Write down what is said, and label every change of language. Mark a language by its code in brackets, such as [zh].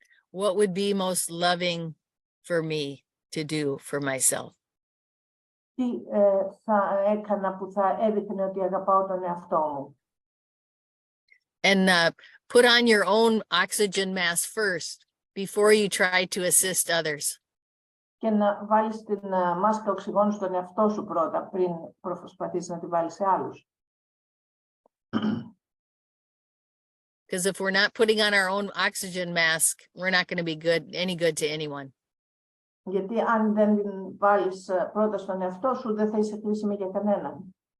[en] What would be most loving for me to do for myself? [el] Τι θα έκανα που θα έδειχνε ότι αγαπάω τον εαυτό μου. [en] And put on your own oxygen mask first before you try to assist others. [el] Και να βάλεις την μάσκα οξυγόνου στον εαυτό σου πρώτα, πριν προσπαθήσεις να τη βάλεις σε άλλους. [en] Because if we're not putting on our own oxygen mask, we're not going to be any good to anyone. [el] Γιατί αν δεν την βάλεις πρώτα στον εαυτό σου, δεν θα είσαι χρήσιμη για κανέναν.